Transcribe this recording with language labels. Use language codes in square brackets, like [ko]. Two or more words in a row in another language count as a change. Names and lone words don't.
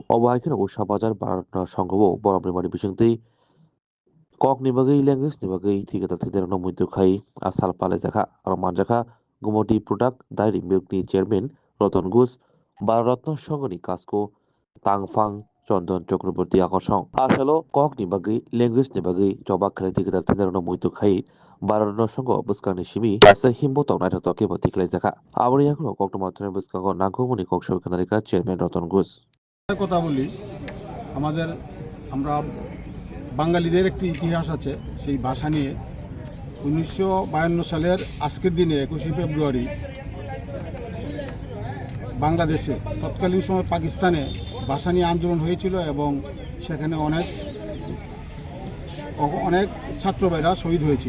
[trp] Obo haikino usha bazar baratna songgobo boromni mani bisingti kokni bagai language ni bagai thikata thidero muitu khai asal palai jaka aro manjaka Gumoti Product Dairy Milk ni chairman Ratan Ghose Bharatratna Songoni Kasko Tangfang Chondon Chakraborty Akosong Asalo Kok ni Bagi Language ni Bagi Chobak Khaliti Kita Thinderno Muito Khai Bharatratna Songo Buskani Shimi Asa Himbo Tok Naito Toke Bati Klai Jaka Abri Yakuno Kok to Matra Buskago Nangomuni Kok Show Kanarika Chairman Ratan Ghose [bn] কথা বলি আমাদের আমরা বাঙালিদের একটি ইতিহাস আছে সেই ভাষা নিয়ে 1952 সালের আজকের দিনে 21 ফেব্রুয়ারি বাংলাদেশে তৎকালীন সময় পাকিস্তানে ভাষা নিয়ে আন্দোলন হয়েছিল এবং সেখানে অনেক ছাত্র ভাইরা শহীদ হয়েছিল।